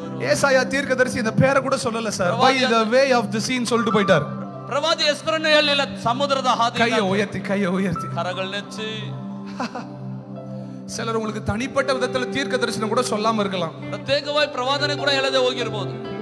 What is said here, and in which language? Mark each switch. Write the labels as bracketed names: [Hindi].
[Tamil] ஏசாயா தீர்க்கதரிசி இந்த பேரை கூட சொல்லல sir. [English] By the way of the scene [Tamil] சொல்லிட்டு போயிட்டார். [Kannada] ಪ್ರವಾದಿ ಹೆಸರನ್ನು ಹೇಳಿಲ್ಲ, ಸಮುದ್ರದ ಹಾದಿ. [Tamil] கையை உயர்த்தி கையை உயர்த்தி. [Kannada] ಕರಗಳನ್ನೆಚ್ಚಿ. [Tamil] சிலர் உங்களுக்கு தனிப்பட்ட விதத்துல தீர்க்க தரிசனம் கூட சொல்லாம இருக்கலாம். [Kannada] ಪ್ರತ್ಯೇಕವಾಗಿ ಪ್ರವಾದನೆ ಕೂಡ ಹೇಳದೆ ಹೋಗಿರಬಹುದು.